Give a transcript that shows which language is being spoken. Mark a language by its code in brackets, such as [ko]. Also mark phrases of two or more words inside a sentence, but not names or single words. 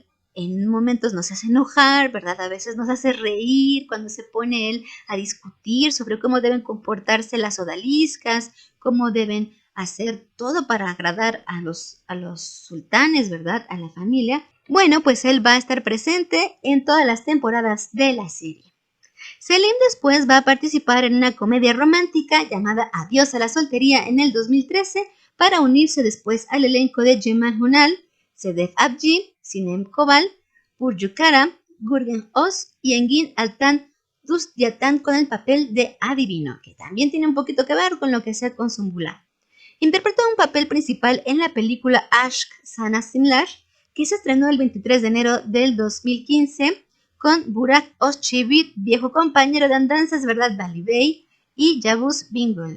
[es] En momentos nos hace enojar, ¿verdad? A veces nos hace reír cuando se pone él a discutir sobre cómo deben comportarse las odaliscas, cómo deben hacer todo para agradar a los sultanes, ¿verdad?, a la familia. Bueno, pues él va a estar presente en todas las temporadas de la serie. Selim después va a participar en una comedia romántica llamada Adiós a la soltería en el 2013 para unirse después al elenco de Cemal Hunal, Sedef Abci, Sinem Kobal, Burcu Kara, Gürgen Oz y Engin Altan Dustyakan con el papel de adivino, que también tiene un poquito que ver con lo que sea con Sümbüla. Interpretó un papel principal en la película Aşk Sana Simler, que se estrenó el 23 de enero del 2015 con Burak Özçivit, viejo compañero de andanzas, ¿verdad?, Bali Bey, y Yavuz Bingöl.